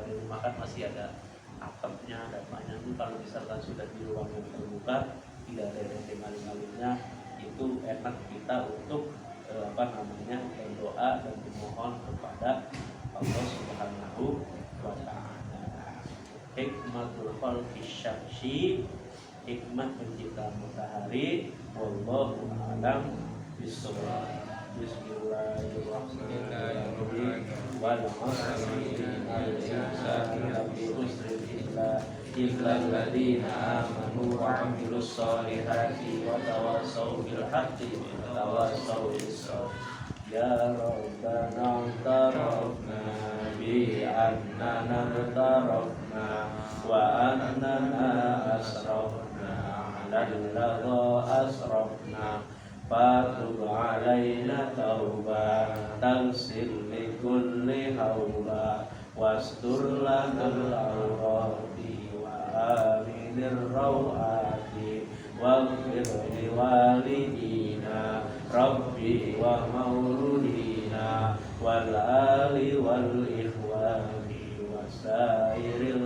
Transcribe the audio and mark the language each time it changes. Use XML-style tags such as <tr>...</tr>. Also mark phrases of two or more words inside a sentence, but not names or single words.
<id>Di rumah kan masih ada atapnya, ada banyak. Kalau misalkan sudah di ruang yang terbuka, tidak ada telinga-telinganya, itu enak kita untuk berdoa dan memohon kepada Allah</id> <ar>سبحانه وتعالى. حكمة خلق الشمس,</ar> <id>hikmat penciptaan matahari.</id> <ar>والله أعلم بالصواب. بسم الله الرحمن الرحيم. والعصر إن الإنسان لفي خسر إلا الذين آمنوا وعملوا الصالحات وتواصوا بالحق وتواصوا بالصبر. يا ربنا اعترفنا بأننا اعترفنا وأننا أسرفنا على الذي أسرفنا فتب علينا توبة تغسل لكل حولا واستر لنا ال عوراتنا وآمن الروعات واغفر لوالدينا ربي ومولودنا والآل والإخوان وسائر ال</ar>